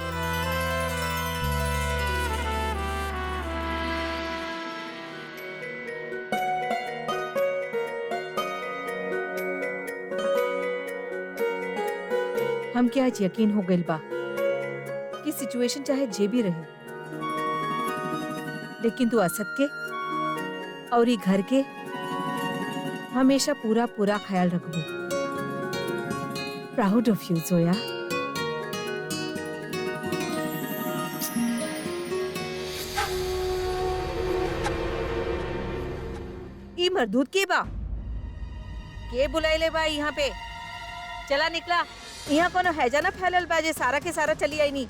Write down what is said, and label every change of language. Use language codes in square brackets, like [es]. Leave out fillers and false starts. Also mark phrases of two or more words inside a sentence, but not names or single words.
[bho] हमके आज यकीन हो गइल बा कि सिचुएशन चाहे जे भी रहे, लेकिन तू असद के और ये घर के हमेशा पूरा पूरा ख्याल रखबो। [en] proud of you जोया। [bho] ई मरदूद के बा के बुलाइले बा यहाँ पे? चला निकला, यहाँ कोनो हैजा ना फैलल बा जे सारा के सारा चली आई नहीं।